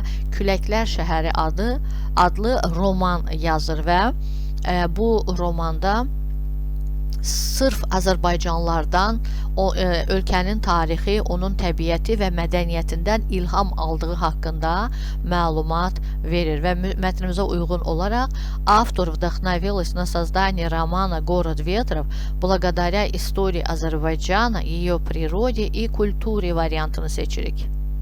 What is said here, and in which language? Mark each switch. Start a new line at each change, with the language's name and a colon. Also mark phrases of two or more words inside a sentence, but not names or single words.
Azerbaijani: Küləklər Şəhəri adlı roman yazır və bu romanda sırf Azərbaycanlılardan ölkənin tarixi, onun təbiəti və mədəniyyətindən ilham aldığı haqqında məlumat verir və mətnimizə uyğun olaraq
Russian: автор вдохновилась на создание романа «Город ветров» благодаря истории Azərbaycana, ее природе и культуре
Azerbaijani: variantını seçirik.